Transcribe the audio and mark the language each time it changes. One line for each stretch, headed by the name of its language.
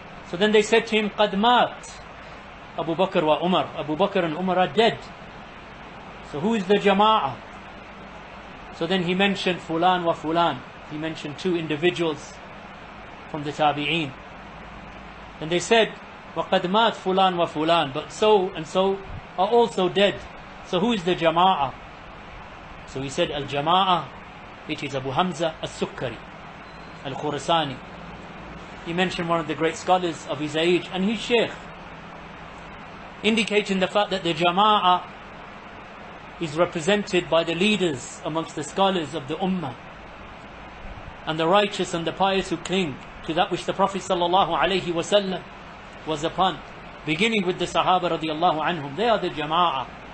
English: So then they said to him,
Arabic: Qad mat Abu Bakr wa Umar.
English: Abu Bakr and Umar are dead. So who is the Jama'ah? So then he mentioned
Arabic: Fulan wa Fulan.
English: He mentioned two individuals from the Tabi'een.
Arabic: And they said, وَقَدْ مَاتْ فُلَانْ وَفُلَانْ.
English: But so and so are also dead. So who is the Jama'ah? So he said, Al-Jama'ah, it is Abu Hamza Al-Sukkari, Al-Khurasani. He mentioned one of the great scholars of his age and his Shaykh, indicating the fact that the Jama'ah is represented by the leaders amongst the scholars of the Ummah, and the righteous and the pious who cling to that which the Prophet sallallahu alaihi wasallam was upon, beginning with the Sahaba radiyallahu anhum. They are the Jama'ah.